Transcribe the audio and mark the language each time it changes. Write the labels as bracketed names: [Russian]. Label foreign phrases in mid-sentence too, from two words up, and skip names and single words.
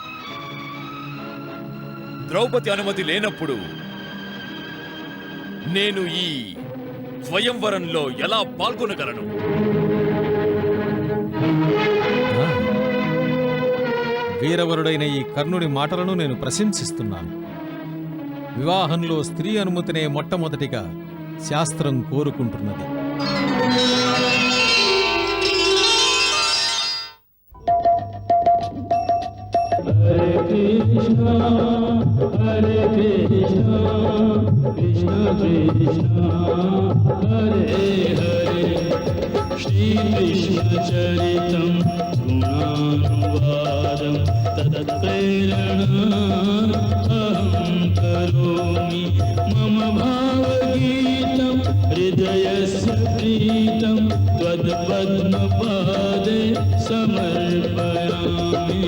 [Telugu] ద్రౌపది అనుమతి లేనప్పుడు నేను ఈ స్వయంవరంలో ఎలా పాల్గొనగలను? వీరవరుడైన ఈ కర్ణుడి మాటలను నేను ప్రశంసిస్తున్నాను. వివాహంలో స్త్రీ అనుమతినే మొట్టమొదటిగా శాస్త్రం కోరుకుంటున్నది. [Sanskrit] Hare Krishna, Krishna Krishna, Hare हरे, श्री कृष्ण चरितं गुणानुवादं तदत्प्रेरणा अहं करोमि मम भावगीतं हृदयस्य प्रीतं त्वत् पद्म पदे समर्पयामि.